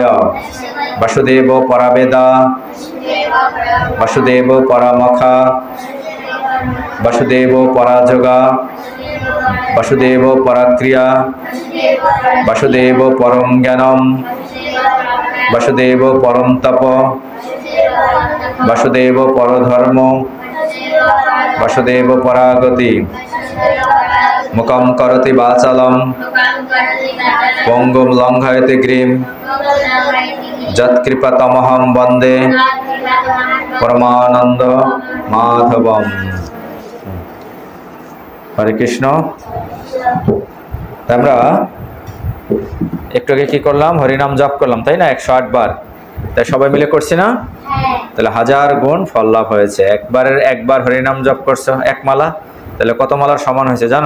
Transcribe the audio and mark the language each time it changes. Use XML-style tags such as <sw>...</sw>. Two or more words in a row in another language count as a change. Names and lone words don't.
<sa>वासुदेव परावेदा वासुदेव परामखा वासुदेव पराजगा वासुदेव पराक्रिया वासुदेव परम ज्ञानम वासुदेव परम तप वासुदेव परधर्म वासुदेव परागति। मुखं करोति वाचालं पंगुं लंघयति गिरिं यत्कृपातमहं वन्दे परमानंद माधवम।</sa> <bn>हरे कृष्ण। আমরা একটু আগে কি করলাম? হরিনাম জপ করলাম, তাই না? 108 বার। তাই সবাই মিলে করছি না? তাহলে 1000 গুণ ফল লাভ হয়েছে। একবার হরিনাম জপ করছো এক মালা, তাহলে কত মালার সমান হয়েছে জানো?</bn>